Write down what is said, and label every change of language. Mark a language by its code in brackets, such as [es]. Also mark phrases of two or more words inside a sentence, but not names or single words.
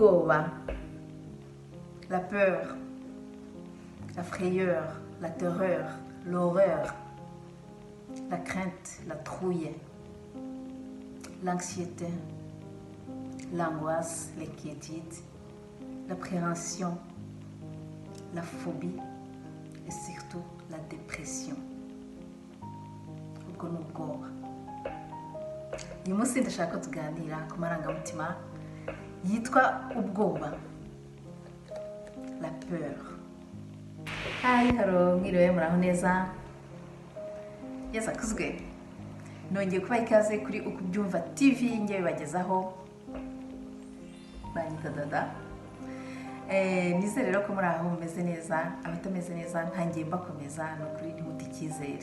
[rw] ubwoba, [fr] la peur, la frayeur, la terreur, l'horreur, la crainte, la trouille, l'anxiété, l'angoisse, l'inquiétude, l'appréhension, la phobie et surtout la dépression. [rw] Ubwo ni ubwoba. Uyu munsi ndashaka tuganira ku marangamutima yitwa ubwoba, [fr] la peur. [rw] Hi, hello, mwiriwe muraho neza. Yes, akuzwe. Nongeye kubaha ikaze kuri Uko Ubyumva TV ngiye bibagezaho. Banyita Dada. Nizere rero ko muri aho mumeze neza, abatameze neza ntangiye mbakomeza no kuri ntimuti icyizere.